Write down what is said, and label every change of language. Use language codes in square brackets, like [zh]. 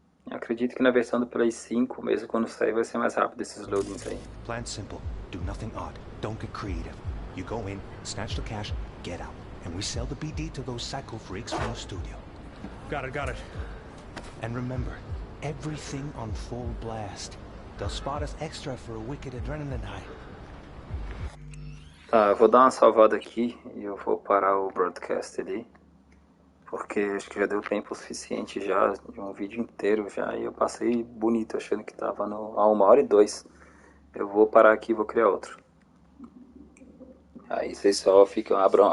[pt] Eu acredito que na versão do Play 5, mesmo quando sair, vai ser mais rápido esses loadings aí. [en] Plan simple. Do nothing odd. Don't get creative. You go in, snatch the cash, get out. And we sell the BD to those psycho freaks from the studio. Got it. And remember, everything on full blast. They'll spot us extra for a wicked adrenaline high. [pt] Tá, eu vou dar uma salvada aqui e eu vou parar o broadcast ali. Porque acho que já deu tempo suficiente já, de um vídeo inteiro já, e eu passei bonito, achando que tava a 1h02. Eu vou parar aqui e vou criar outro. Aí vocês só ficam, abram